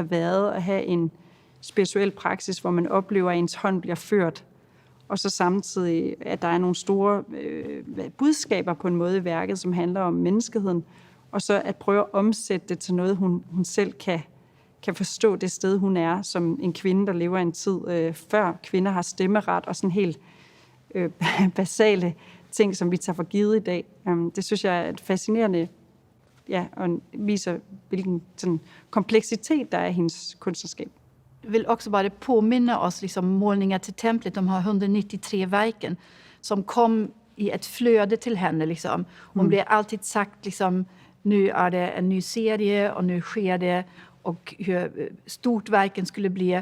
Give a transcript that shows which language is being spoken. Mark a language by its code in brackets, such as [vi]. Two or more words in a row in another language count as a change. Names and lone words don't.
[da] have været at have en spirituel praksis, hvor man oplever, at ens hånd bliver ført, og så samtidig, at der er nogle store budskaber på en måde i værket, som handler om menneskeheden, og så at prøve at omsætte det til noget, hun selv kan forstå det sted, hun er, som en kvinde, der lever en tid før kvinder har stemmeret, og sådan helt basale ting, som vi tager for givet i dag. Det synes jeg er et fascinerende, og viser, hvilken sådan, kompleksitet der er i hendes kunstnerskab. [sv] Jag vill också bara påminna oss liksom målningar till templet, de har 193 verken som kom i ett flöde till henne. Liksom. Hon blev alltid sagt, liksom, nu är det en ny serie och nu sker det, och hur stort verken skulle bli.